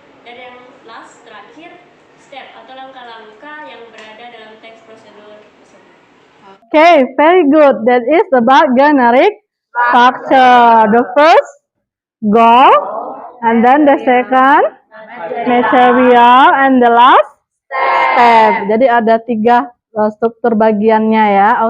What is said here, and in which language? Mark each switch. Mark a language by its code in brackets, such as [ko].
[id] Dan yang last, terakhir, step atau langkah-langkah yang berada dalam teks prosedur tersebut. [en] Okay, very good. That is about generic structure. The first, goal, and then the second, material, and the last, step. [id] Jadi ada 3 struktur bagiannya ya.